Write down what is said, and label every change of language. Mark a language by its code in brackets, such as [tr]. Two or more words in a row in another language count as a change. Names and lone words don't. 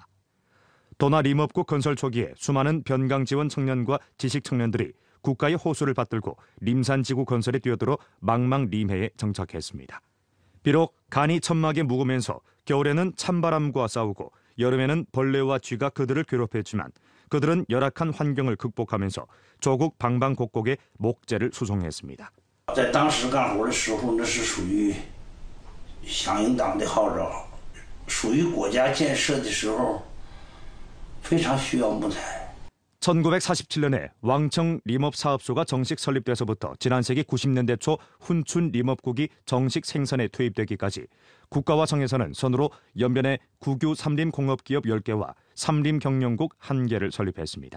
[ko] 도나 림업국 건설 초기에 수많은 변강 지원 청년과 지식 청년들이 국가의 호수를 받들고 림산지구 건설에 뛰어들어 망망 림해에 정착했습니다. 비록 간이 천막에 묵으면서 겨울에는 찬바람과 싸우고 여름에는 벌레와 쥐가 그들을 괴롭혔지만 그들은 열악한 환경을 극복하면서 조국 방방곡곡에 목재를 수송했습니다. [zh] 在当时干活的时候，那是属于响应党的号召，属于国家建设的时候，非常需要木材。 [ko] 1947년에 왕청 림업사업소가 정식 설립돼서부터 지난 세기 90년대 초 훈춘 림업국이 정식 생산에 투입되기까지 국가와 청에서는 선으로 연변에 국유 삼림 공업기업 10개와 삼림 경영국 1개를 설립했습니다.